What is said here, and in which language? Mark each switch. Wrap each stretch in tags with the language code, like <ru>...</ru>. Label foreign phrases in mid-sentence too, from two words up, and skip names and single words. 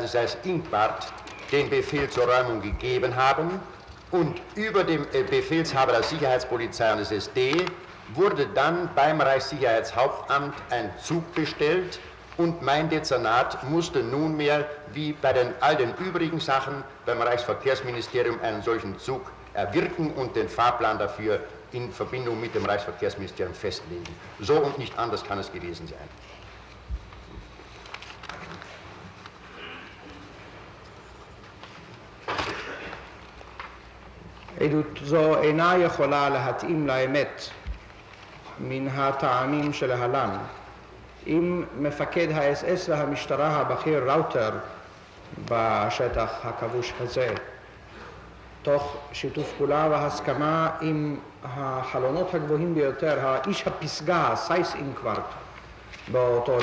<de>Seyß-Inquart den Befehl zur Räumung gegeben haben, und über dem Befehlshaber der Sicherheitspolizei und des SD wurde dann beim Reichssicherheitshauptamt ein Zug bestellt, und mein Dezernat musste nunmehr, wie bei all den übrigen Sachen beim Reichsverkehrsministerium, einen solchen Zug erwirken und den Fahrplan dafür in Verbindung mit dem Reichsverkehrsministerium festlegen. So und nicht anders kann es gewesen sein.</de> <he>עדות זו אינה יכולה להתאים לאמת מן הטעמים שלהלן. אם מפקד האס-אס והמשטרה הבכיר ראוטר בשטח הכבוש הזה, תוך שיתוף פעולה והסכמה עם החלונות הגבוהים ביותר, האיש הפסגה, סייס-אינקווארט, באותו</he>